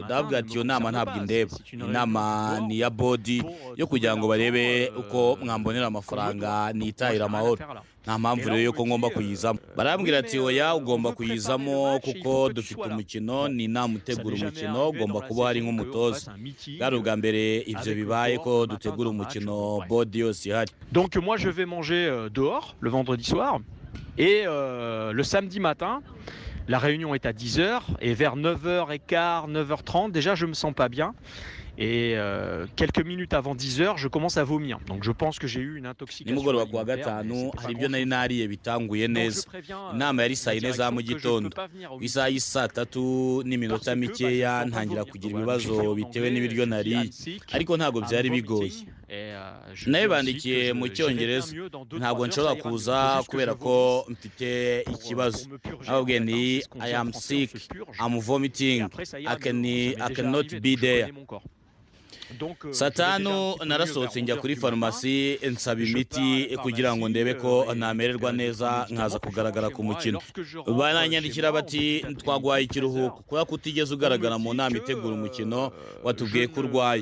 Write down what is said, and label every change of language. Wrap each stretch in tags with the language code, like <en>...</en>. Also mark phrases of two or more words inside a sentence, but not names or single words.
<rw>Ndabwira ati iyo nama ntabwo indeba. Inama ni ya body yo kugira ngo barebe uko mwambonera amafaranga nitahira amahoro. Nta mpamvu rero yuko ngomba kuyizamo. Barambwira ati oya ugomba kuyizamo kuko dufite umukino, ni inama utegura umukino, ugomba kuba hari nk'umutoza. Bwari ubwa mbere ibyo bibaye ko dutegura umukino body yose ihari.</rw> <fr>Donc moi je vais manger dehors le vendredi soir et le samedi matin la réunion est à 10h et vers 9h15, 9h30 déjà je me sens pas bien. Et quelques minutes avant 10h, je commence à vomir. Donc je pense que j'ai eu une intoxication.</fr> <rw>Nimugoroba kuwa gatanu hari ibyo nari nariye bitanguye neza. Inama yari saa 4 za mu gitondo. Isaha y'isa 3 n'iminota mikeya ntangira kugira ibibazo bitewe n'ibiryo nariye. Ariko ntabwo byari bigoye. Nawe bandikiye mu Cyongereza. Ntabwo nshobora kuza kubera ko mfite ikibazo. Nababwiye ni</rw> <en>I am sick, I'm vomiting, I cannot be there.</en> <rw>Saa 5 narasohotse njya kuri farumasi nsaba imiti kugira ngo ndebe ko namererwa neza nkaza kugaragara ku mukino. Baranyandikira bati twaguhaye ikiruhuko kubera ko utigeze ugaragara mu nama itegura umukino, watubwiye ko urwaye.</rw>